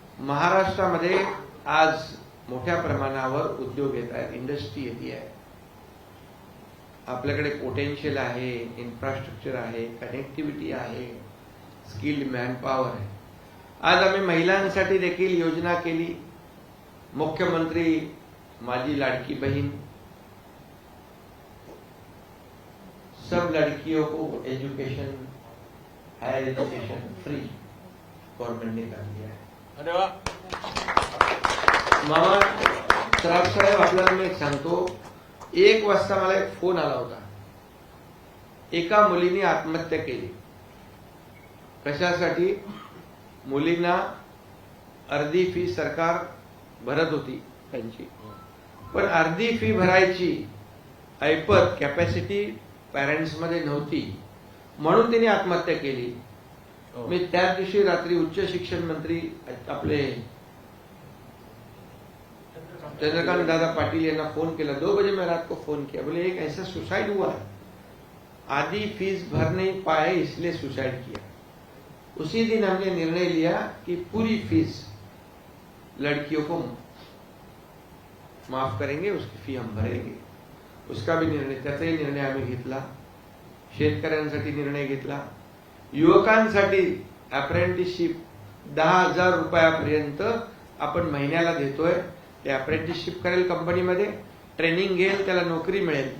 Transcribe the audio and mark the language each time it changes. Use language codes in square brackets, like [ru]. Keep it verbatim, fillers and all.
[mr] महाराष्ट्रामध्ये आज मोठ्या प्रमाणावर उद्योग येत आहेत, इंडस्ट्री येते आहे. आपल्याकडे पोटेन्शियल आहे, इन्फ्रास्ट्रक्चर आहे, कनेक्टिव्हिटी आहे, स्किल्ड मॅनपॉवर आहे. आज आम्ही महिलांसाठी देखील योजना केली. [hi] मुख्यमंत्री माझी लाडकी बहीण, सब लड़कियों को education, higher education free government ने कर दिया है. अरे वा [mr] मामा सराफ साहेब, आपल्याला मी एक सांगतो, एक वाजता मला एक फोन आला होता. एका मुलीने आत्महत्या केली. कशासाठी? मुलींना अर्धी फी सरकार भरत होती त्यांची, पण अर्धी फी भरायची ऐपत कॅपॅसिटी पॅरेंट्समध्ये नव्हती, म्हणून त्यांनी आत्महत्या केली. हो. मी त्याच दिवशी रात्री उच्च शिक्षण मंत्री आपले चंद्रकांत दादा पाटील यांना फोन केला. [hi] दो बजे मैं रात को फोन किया, बोले एक ऐसा सुसाइड हुआ है, आधी फीस भर नहीं पाए इसलिए सुसाइड किया. उसी दिन हमने निर्णय लिया कि पूरी फीस लड़कियों को माफ करेंगे, उसकी फी हम भरेंगे. उसका भी निर्णय, [mr] त्याचाही निर्णय आम्ही घेतला. शेतकऱ्यांसाठी निर्णय घेतला. युवकांसाठी अप्रेंटिसशिप दहा हजार रुपयापर्यंत आपण महिन्याला देतोय. ते अप्रेंटिसशिप करेल कंपनीमध्ये, ट्रेनिंग घेईल, त्याला नोकरी मिळेल.